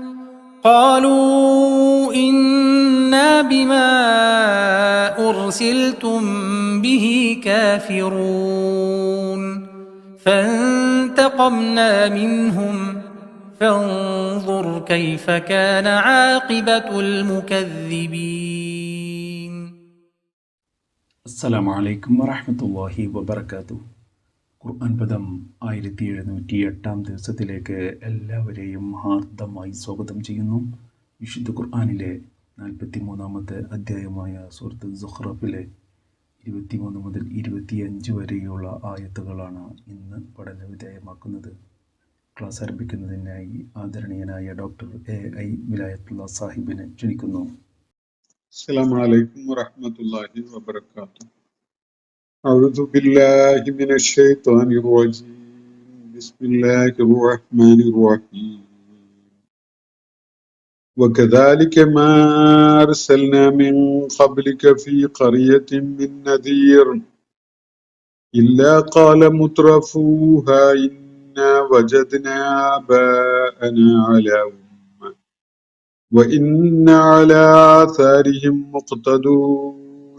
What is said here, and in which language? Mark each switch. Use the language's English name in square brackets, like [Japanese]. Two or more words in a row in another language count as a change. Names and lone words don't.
[Arabic] قالوا إنا بما أرسلتم به كافرون فانتقمنا منهم فانظر كيف كان عاقبة المكذبين. السلام عليكم ورحمة الله وبركاته. [Malayalam] ഖുർആൻ പദം 1708 ദിവസത്തിലേക്ക് എല്ലാവരെയും ഹാർദമായി സ്വാഗതം ചെയ്യുന്നു. വിശുദ്ധ ഖുർആനിലെ 43-ാമത്തെ അധ്യായമായ സൂറത്ത് സുഖ്റഫിലെ 23 മുതൽ 25 വരെയുള്ള ആയത്തുകളാണ് ഇന്ന് പഠന വിധേയമാക്കുന്നത്. ക്ലാസ് ആരംഭിക്കുന്നതിനായി ആദരണീയനായ ഡോക്ടർ AI വിലായത്തുള്ള സാഹിബിനെ ക്ഷണിക്കുന്നു. [Arabic] السلام عليكم ورحمة الله وبركاته. أعوذ بالله من الشيطان الرجيم. بسم الله الرحمن الرحيم. وكذلك ما أرسلنا من قبلك في قرية من نذير إلا قال مترفوها إنا وجدنا آباءنا على أمة وإنا على آثارهم مقتدون.